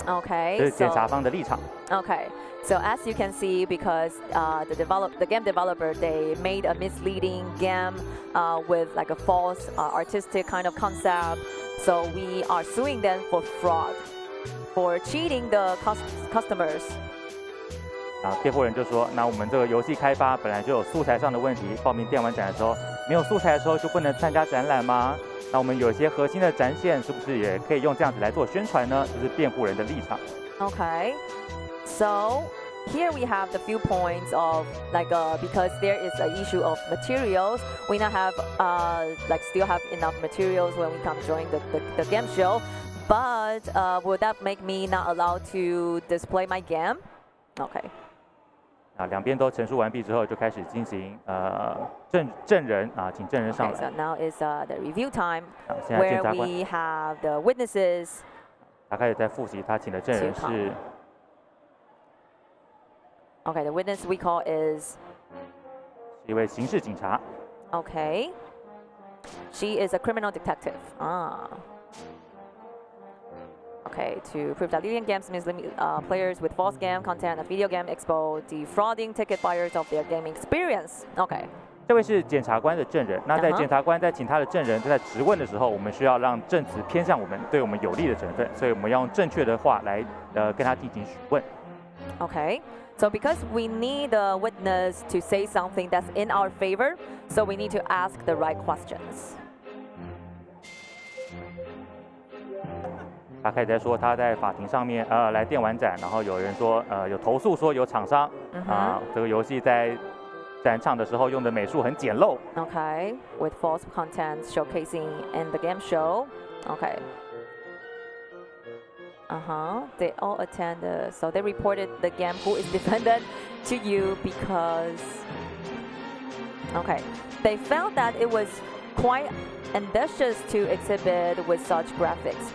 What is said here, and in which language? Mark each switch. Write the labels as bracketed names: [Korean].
[English] Okay. [Chinese] 这是检察方的立场。 [English] Okay. So as you can see, because the game developer, they made a misleading game with like a false artistic kind of concept. So we are suing them for fraud, for cheating the customers. [Chinese] 辩护人就说，那我们这个游戏开发本来就有素材上的问题，报名电玩展的时候没有素材的时候就不能参加展览吗？那我们有些核心的展现是不是也可以用这样子来做宣传呢？这是辩护人的立场。 [English] Okay, so here we have the few points of because there is an issue of materials, we now have still have enough materials when we come join the game show. But would that make me not allowed to display my game? Okay. [Chinese] 两边都陈述完毕之后，就开始进行证人请证人上来。 [English] Okay, so now is the review time, [Chinese] 现在检 [English] where [Chinese] 察官 [English] we have the witnesses. [Chinese] 他开始在复习，他请的证人是。 [English] Okay, the witness we call is [Chinese] 一位刑事警察。 [English] Okay. She is a criminal detective. Okay, to prove that LILIEN Games mislead players with false game content and video game expo, defrauding ticket buyers of their gaming experience. Okay. [Chinese] 这位是检察官的证人。那在检察官在请他的证人在质问的时候，我们需要让证词偏向我们，对我们有利的成分，所以我们要用正确的话来跟他进行询问。 [English] Okay, so because we need the witness to say something that's in our favor, so we need to ask the right questions. [Chinese] 他开始在说他在法庭上面来电玩展，然后有人说有投诉说有厂商这个游戏在展场的时候用的美术很简陋。 [English] Okay, with false content showcasing in the game show. Okay. They all attend. So they reported the game who is defendant to you because. Okay, they felt that it was quite ambitious to exhibit with such graphics.